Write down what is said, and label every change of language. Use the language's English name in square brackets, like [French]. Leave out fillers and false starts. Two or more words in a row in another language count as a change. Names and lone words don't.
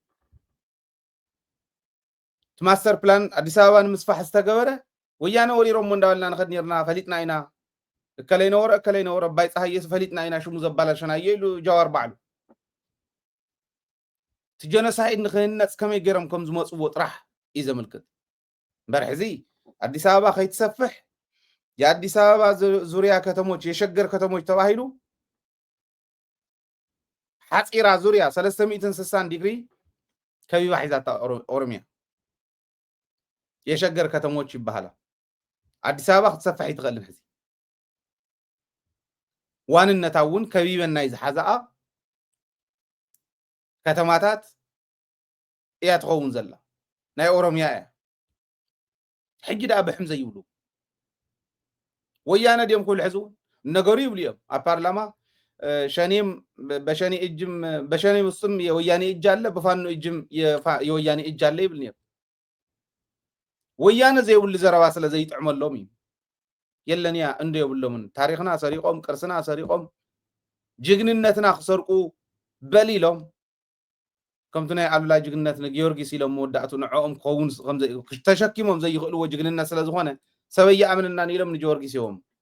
[Tigrinya] እቲ [English] master plan [Tigrinya] ኣዲስ ኣበባ ንምስፋሕ ዝተገበረ ወያነ ወሪሮም እንዳበልና ንኸድ ነርና ፈሊጥና ኢና እከለይ ነበረ ኣባይ ፀሃየስ ፈሊጥና ኢና ሽሙ ዘባላሸናዮ ኢሉ ጃዋር ባዕሉ እቲ ጀኖሳይድ ንክህነፅ ከመይ ገይሮም ከም ዝመፅዎ ጥራሕ እዩ ዘመልክት እምበር ሕዚ አዲስ አበባ ከይትሰፍሕ [Amharic] የአዲስ አበባ ዙሪያ ከተሞች የሸገር ከተሞች [Tigrinya] ተባሂሉ ሓፂራ ዙሪያ 360 ዲግሪ ከቢባ ሒዛታ ኦሮሚያ [Amharic] የሸገር ከተሞች [Tigrinya] ይባሃላ አዲስ አበባ ክትሰፍሕ ይትኽእልን ሕዚ ዋንነታ እውን ከቢበና ይዝሓዛኣ ከተማታት እያ ትኸውን ዘላ ናይ ኦሮሚያ እያ ሕጂ ዳ ብሕም ዘይብሉ ወያነ ደም ኩሉ ሕዙ ነገሩ ይብሉ እዮም ኣብ ፓርላማ [Amharic] ሸኔም በሸኔ እጅም በሸኔ ውስጥም የወያኔ እጅ አለ በፋኖ እጅም የወያኔ እጅ አለ ይብል ነበር [Tigrinya] ወያነ ዘይብሉ ዘረባ ስለ ዘይጥዕመሎም የለንያ እንደ ይብሉምን ታሪኽና ሰሪቆም ቅርስና ሰሪቆም ጅግንነትና ክሰርቁ በሊሎም ከምቱ ናይ አሉላ ጅግንነት ንጊዮርጊስ ኢሎም ወዳእቱ ንዕኦም ክኸውን ተሸኪሞም ዘይኽእልዎ ጅግንነት ስለ ዝኾነ ሰበይ ኣምንና ኢሎም ንጊዮርጊስ እዮም